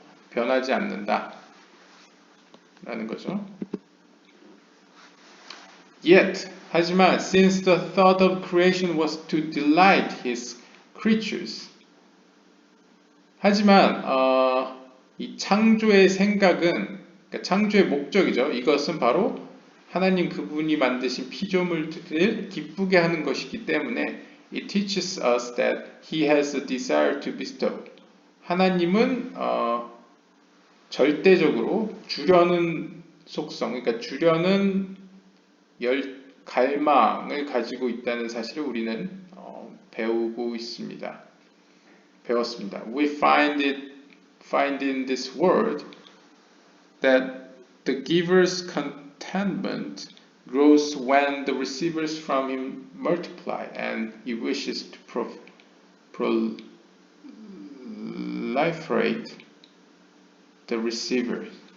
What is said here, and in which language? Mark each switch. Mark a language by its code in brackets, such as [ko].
[ko] 변하지 않는다 라는 거죠. [en] Yet, [ko] 하지만 [en] since the thought of creation was to delight his creatures, [ko] 하지만 이 창조의 생각은, 그러니까 창조의 목적이죠. 이것은 바로 하나님 그분이 만드신 피조물들을 기쁘게 하는 것이기 때문에 [en] it teaches us that he has a desire to bestow. [ko] 하나님은 절대적으로 주려는 속성, 그러니까 주려는 갈망을 가지고 있다는 사실을 우리는 배우고 있습니다. 배웠습니다. [en] We find in this word that the giver's contentment grows when the receivers from him multiply, and he wishes to proliferate the receivers.